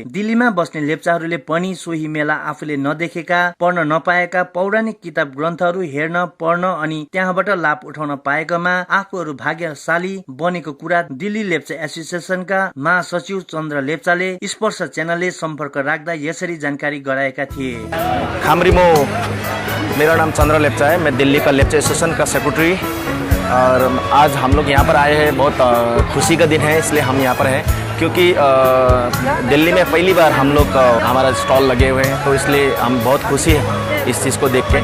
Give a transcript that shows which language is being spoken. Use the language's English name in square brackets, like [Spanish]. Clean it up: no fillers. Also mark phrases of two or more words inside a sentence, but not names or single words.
[Nepali] दिल्लीमा बस्ने लेप्चाहरूले पनि सोही मेला आफूले नदेखेका, पढ्न नपाएका पौराणिक किताब ग्रन्थहरू हेर्न, पढ्न अनि त्यहाँबाट लाभ उठाउन पाएकोमा आफूहरू भाग्यशाली बनेको कुरा दिल्ली लेप्चा एसोसिएसनका महासचिव चन्द्र लेप्चाले स्पर्श च्यानलले सम्पर्क राख्दा यसरी जानकारी गराएका थिए। [Hindi] खामरिमो, मेरा नाम चंद्र लेप्चा है, मैं दिल्ली का लेप्चा एसोसिएशन का सेक्रेटरी और आज हम लोग यहाँ पर आए हैं। बहुत खुशी का दिन है, इसलिए हम यहाँ पर हैं क्योंकि दिल्ली में पहली बार हम लोग हमारा स्टॉल लगे हुए हैं, तो इसलिए हम बहुत खुशी है इस चीज़ को देख के।